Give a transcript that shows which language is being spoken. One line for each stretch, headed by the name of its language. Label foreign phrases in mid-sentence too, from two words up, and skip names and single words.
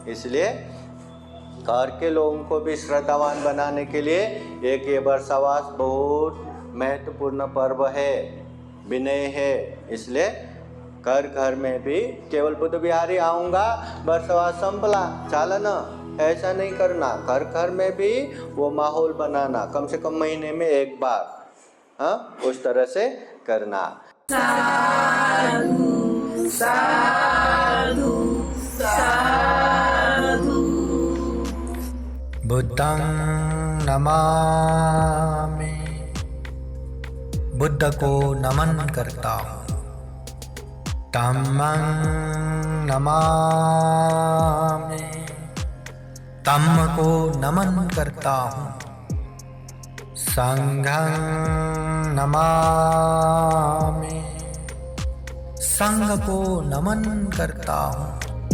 Hindi: इसलिए घर के लोगों को भी श्रद्धावान बनाने के लिए एक ये वर्षावास बहुत महत्वपूर्ण पर्व है, विनय है। इसलिए घर घर में भी केवल बुद्ध विहारी आऊँगा वर्षावास संपला चालन, ऐसा नहीं करना। घर घर में भी वो माहौल बनाना, कम से कम महीने में एक बार, हाँ, उस तरह से करना। साधु साधु साधु।
Pali: बुद्धं नमामि,
Hindi: बुद्ध को नमन करता हूँ।
Pali: धम्मं नमामि,
Hindi: धम्म को नमन करता हूँ।
Pali: संघं नमामि,
Hindi: संघ को नमन करता हूँ।